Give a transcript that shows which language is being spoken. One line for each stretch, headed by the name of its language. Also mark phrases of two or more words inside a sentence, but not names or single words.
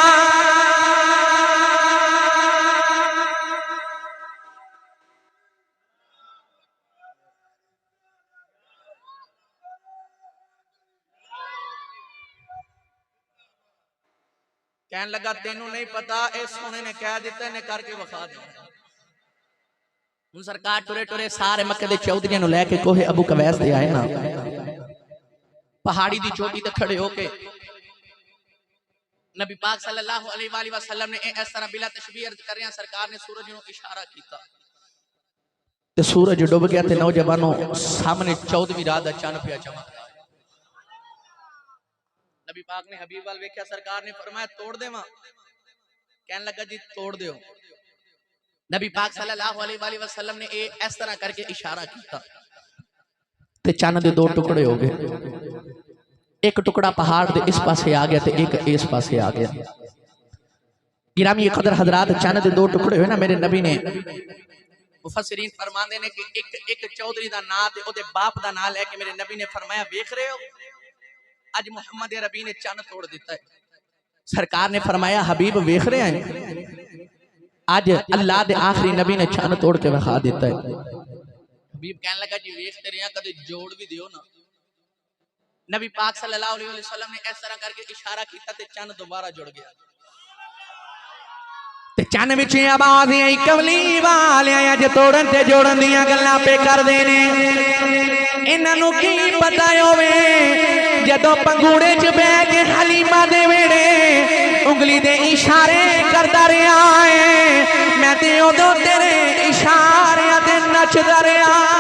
Punjabi: کہنے لگا تینوں نہیں پتا، اس سونے نے کہہ دتا انہیں کرکے وکھا دے. سرکار ٹرے ٹرے سارے مکے دے چوہدریاں نوں لیکے کوہے ابو قویس دے آئے نا. پہاڑی دی چوٹی تے کھڑے ہوکے نبی پاک
Arabic: صلی اللہ علیہ وسلم
Punjabi: نے اس طرح بلا تشبیہ عرض کر رہے ہیں. سرکار نے سورج نوں اشارہ کیتا تے سورج ڈب گیا تے نوجواناں سامنے 14ویں رات دا چن پیا چمکدا. نبی پاک نے حبیب وال ویکھیا، سرکار نے فرمایا توڑ دیوا. کہنے لگا جی توڑ دیو. نبی پاک
Arabic: صلی اللہ علیہ وسلم
Punjabi: نے اس طرح کرکے اشارہ کیا تے چن دے دو ٹکڑے ہو گئے. ایک ٹکڑا پہاڑ دے اس پاسے آ گیا تے ایک اس پاسے آ گیا. گرامی قدر حضرات چن دے دو ٹکڑے ہوئے نا. میرے نبی نے مفسرین فرماندے نے کہ ایک چوہدری دا نام تے اوہدے باپ دا نام لیکے میرے نبی نے فرمایا ویکھ رہے ہو آج محمد عربی نے چن توڑ دتا ہے. سرکار نے فرمایا حبیب ویکھ رہے ہیں آج اللہ دے آخری نبی نے چن توڑ کے وکھا دیتا ہے. حبیب کہنے لگا جی ویکھتے رہے کدے جوڑ بھی دیو نا. نبی پاک
Arabic: صلی اللہ علیہ وسلم
Punjabi: نے اس طرح کرکے اشارہ کیا تے چن دوبارہ جڑ گیا تے چن وچ آواز آئی کملی والے اج توڑن تے جوڑن دیاں گلاں پے کر دینے. انہاں نوں کی پتا ہووے جدوں پنگوڑے چ بہہ کے حلیمہ دے ویڑے انگلی دے اشارے کردا رہا ہے میں تے اودوں تیرے اشاریاں تے نچدا رہا.